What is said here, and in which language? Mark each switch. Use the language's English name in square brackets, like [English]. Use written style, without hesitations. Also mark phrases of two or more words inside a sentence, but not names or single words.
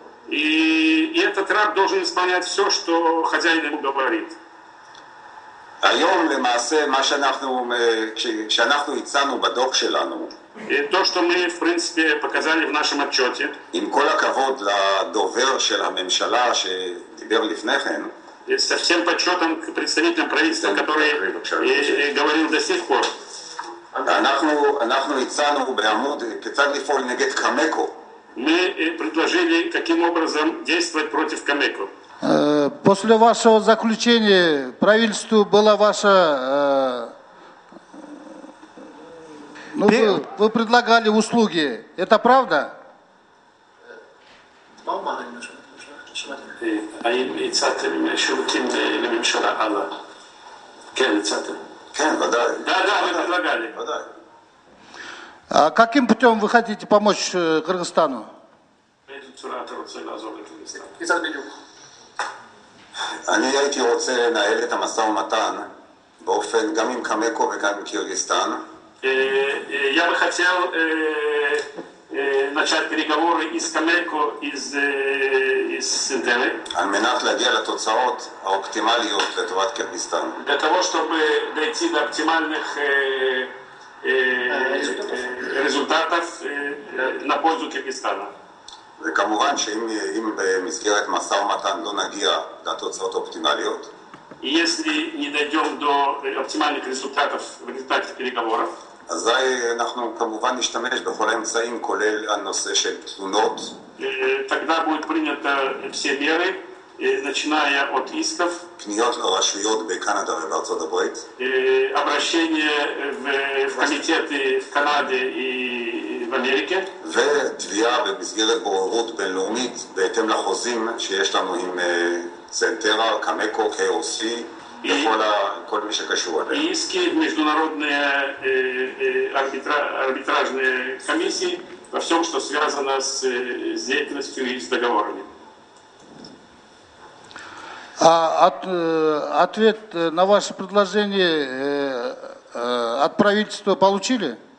[Russian] И этот раб должен исполнять все, что хозяин ему говорит. [Hebrew] היום למעשה כשאנחנו הצענו בדוח שלנו, [Russian] То, что мы, в принципе, показали в нашем отчете, [Hebrew] עם כל הכבוד לדובר של הממשלה שדיבר לפני כן, [Russian] и со всем почетом к представителям правительства, который говорил до сих пор, [Hebrew] אנחנו הצענו בעמוד כיצד לפעול נגד קמקו. [Russian] мы предложили, каким образом действовать против Камеко. После вашего заключения правительству была ваша... вы предлагали услуги. Это правда? [Hebrew] האם הצעתם שירותים לממשלה הלאה? כן, הצעתם. כן, ודאי. Да, мы предлагали. ודאי. [Russian] А каким путем вы хотите помочь Кыргызстану? [Hebrew] באיזו צורה אתה רוצה לעזור לקרגיסטן? כיצד בדיוק? אני הייתי רוצה לנהל את המשא ומתן באופן גם עם קמקו וגם עם קירגיסטן. [Russian] Я бы хотел начать переговоры и с Камеко, и с Синтерой. [Hebrew] על мנת להגיע לתוצאות האופטימליות לטובת קירגיסטן. [Russian] Для того, чтобы дойти до оптимальных результатов на пользу Киргизстана. [Hebrew] וכמובן שאם במסגרת משא ומתן לא נגיע לתוצאות האופטימליות, [Russian] И если не дойдем до оптимальных результатов в результате переговоров, [Hebrew] אזי אנחנו כמובן נשתמש בכל האמצעים, כולל הנושא של תלונות. [Russian] тогда будут приняты все меры, начиная от исков, [Hebrew] פניות לרשויות בקנדה ובארצות הברית, [Russian] обращение в комитеты в Канаде и в Америке, [Hebrew] ותביעה במסגרת בוררות בינלאומית בהתאם לחוזים שיש לנו עם צנטרה, קמקו, KOC, וכל מי שקשור [Russian] и [Hebrew] אליהם. [Russian] иски в международные арбитражные комиссии во всем, что связано с деятельностью и с договорами. Ответ на ваше предложение от правительства получили?